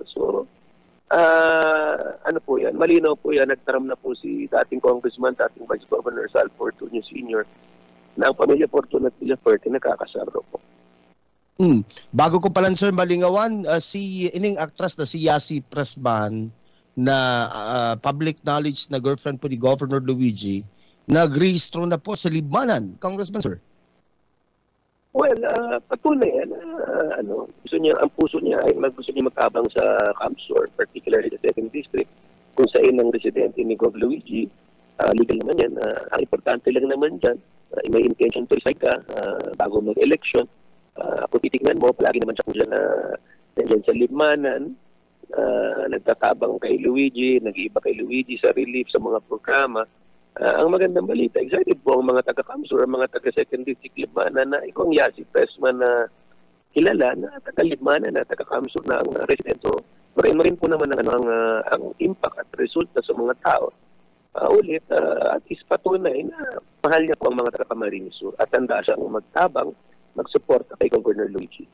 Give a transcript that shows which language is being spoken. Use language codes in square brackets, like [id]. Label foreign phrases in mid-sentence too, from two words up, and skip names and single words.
[tl] So, ano po yan, malinaw po yan, nagtaram na po si dating congressman, dating vice governor Sal Fortuno Sr., na ang pamilya Fortuno at Villafuerte nakakasaro po. Bago ko pala sir malingawan, si ining actress na si Yasi Presban, na [en] public knowledge [tl] na girlfriend po ni Governor Luigi, nagrehistro na po sa Libmanan, Congressman Sir. [en] Well, [tl] patunay yan. Gusto niya, ang puso niya ay gusto niya magkabang sa Kamsur, [en] particularly the 2nd District, [tl] kung saan ang residente ni Gov. Luigi. Legal naman yan. Ang importante lang naman dyan, may [en] intention to resign [tl] ka bago mag-election. Kung titignan mo, palagi naman siya kung dyan nandiyan sa Libmanan, nagtatabang kay Luigi, nag-iiba kay Luigi sa relief sa mga programa. Ang magandang balita, excited po ang mga taga-Kamsur, ang mga taga-2nd District Libmanan na ikaw ang Yasi Pressman na kilala na taga-Libmanan na taga-Kamsur na ang resident. So, marin po naman ang impact at resulta sa mga tao. At is patunay na mahal niya po ang mga taga-Camarines Sur at handa siyang magtabang, magsuporta kay Governor Luigi.